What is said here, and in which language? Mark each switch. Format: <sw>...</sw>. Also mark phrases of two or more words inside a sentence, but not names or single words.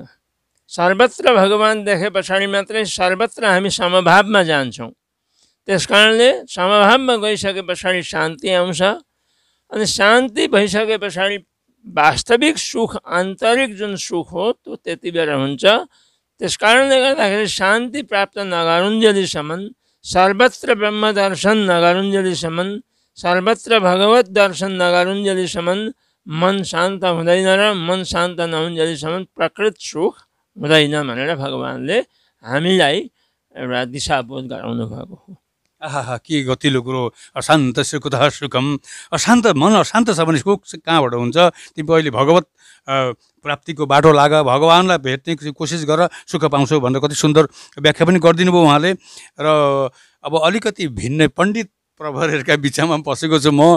<ne>सर्वत्र भगवान देखे पछाडि मात्रै सर्वत्र हामी समभावमा जान्छौँ। त्यसकारणले समभावमा गइसके पछाडि शान्ति आउँछ। अनि शान्ति भइसके पछाडि वास्तविक सुख, आन्तरिक जुन सुख हो त्यो त्यति बेला हुन्छ। त्यसकारणले गर्दाखेरि शान्ति प्राप्त नगरुन्जेलीसम्म, सर्वत्र ब्रह्म दर्शन नगरुन्जेलीसम्म, सर्वत्र भगवत दर्शन नगरुन्जेलीसम्म मन शान्त हुँदैन र मन शान्त नहुन्जेलीसम्म प्रकृत सुख हुँदैन भनेर भगवानले हामीलाई एउटा दिशाबोध गराउनु भएको हो। आहा, के गतिलो कुरो।</ne> <sa>अशान्तस्य कुतः सुखम।</sa> <ne>अशान्त मन अशान्त छ भने सुख कहाँबाट हुन्छ? तिमी अहिले भगवत प्राप्तिको बाटो लाग, भगवानलाई भेट्ने कोसिस गर, सुख पाउँछौ भनेर कति सुन्दर व्याख्या पनि गरिदिनु भयो उहाँले। र अब अलिकति भिन्न पण्डित प्रभरहरूका बिचमा पसेको छु म।</ne>